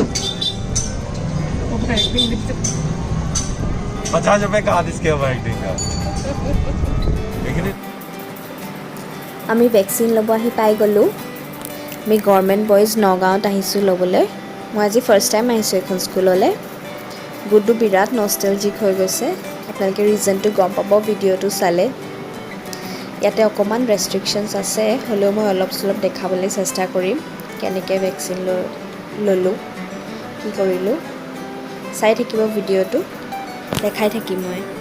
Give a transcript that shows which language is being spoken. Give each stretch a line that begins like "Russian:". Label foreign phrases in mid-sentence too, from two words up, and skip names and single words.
Hindi: 50 रुपए का इसके एक्टिंग का
Assamese: আমি ভেকচিন ল'ব আহি পাই গ'লোঁ আমি গভৰ্নমেণ্ট বয়েজ নগাঁৱত আহিছোঁ ল'বলৈ মই আজি
English: first time
Assamese: আহিছোঁ এখন স্কুললৈ গুড্ডু বিৰাট নষ্টেলজিক হৈ গৈছে আপোনালোকে ৰিজনটো গম পাব ভিডিঅ'টো চালে ইয়াতে অকণমান ৰেষ্ট্ৰিকশ্যনছ আছে হ'লেও মই অলপ চলপ দেখাবলৈ চেষ্টা কৰিম কেনেকৈ ভেকচিন ল'লোঁ কি কৰিলোঁ চাই থাকিব ভিডিঅ'টো দেখাই থাকিম মই